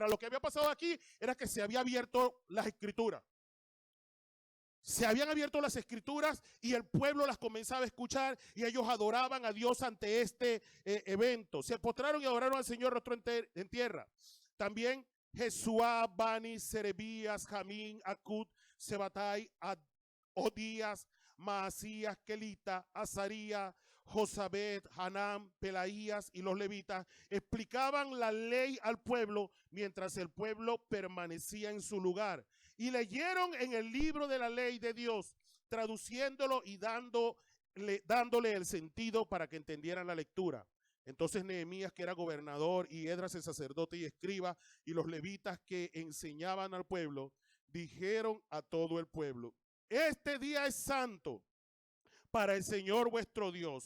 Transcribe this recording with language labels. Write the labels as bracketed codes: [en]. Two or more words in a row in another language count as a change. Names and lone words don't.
[es] Lo que había pasado aquí era que se había abierto las escrituras. Se habían abierto las escrituras y el pueblo las comenzaba a escuchar y ellos adoraban a Dios ante este evento. Se postraron y adoraron al Señor rostro en tierra. También Jesuá, Bani, Serebías, Jamín, Acud, Sebatai, Odías, Maasías, Kelita, Azaría, Josabed, Hanam, Pelaías y los levitas explicaban la ley al pueblo mientras el pueblo permanecía en su lugar. Y leyeron en el libro de la ley de Dios, traduciéndolo y dándole el sentido para que entendieran la lectura. Entonces Nehemías, que era gobernador, y Esdras el sacerdote y escriba, y los levitas que enseñaban al pueblo, dijeron a todo el pueblo: este día es santo para el Señor vuestro Dios.